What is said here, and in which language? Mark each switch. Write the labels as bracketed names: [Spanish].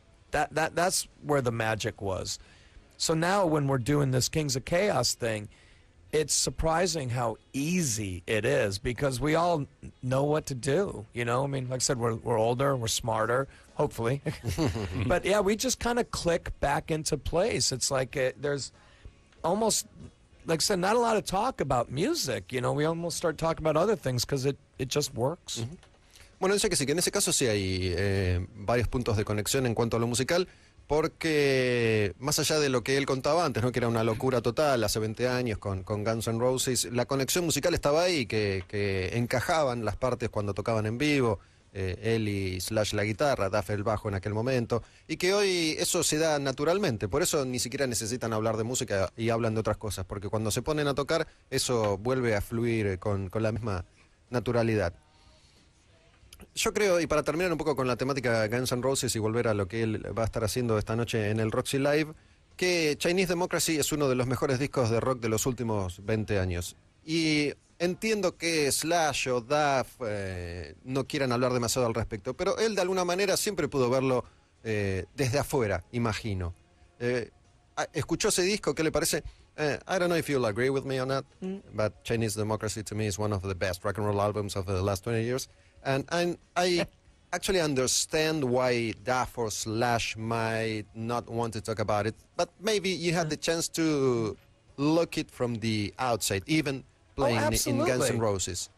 [English] That's where the magic was. So now when we're doing this Kings of Chaos thing, it's surprising how easy it is, because we all know what to do, you know? I mean, like I said, we're older, we're smarter, hopefully. But yeah, we just kind of click back into place. It's like there's almost, like I said, not a lot of talk about music, you know? We almost start talking about other things because it just works. [Spanish] Bueno, dice que sí, que en ese caso sí hay varios puntos de conexión en cuanto a lo musical, porque más allá de lo que él contaba antes, ¿no? Que era una locura total hace 20 años con Guns N' Roses, la conexión musical estaba ahí, que encajaban las partes cuando tocaban en vivo, él y Slash la guitarra, Duff el bajo en aquel momento, y que hoy eso se da naturalmente, por eso ni siquiera necesitan hablar de música y hablan de otras cosas, porque cuando se ponen a tocar, eso vuelve a fluir con la misma naturalidad. Yo creo, y para terminar un poco con la temática Guns N' Roses y volver a lo que él va a estar haciendo esta noche en el Roxy Live, que Chinese Democracy es uno de los mejores discos de rock de los últimos 20 años. Y entiendo que Slash o Duff no quieran hablar demasiado al respecto, pero él de alguna manera siempre pudo verlo desde afuera, imagino. ¿Escuchó ese disco? ¿Qué le parece? [English] I don't know if you'll agree with me on that, but Chinese Democracy to me is one of the best rock and roll albums of the last 20 years. And I actually understand why Duff or Slash might not want to talk about it, but maybe you had the chance to look it from the outside, even playing in Guns N' Roses.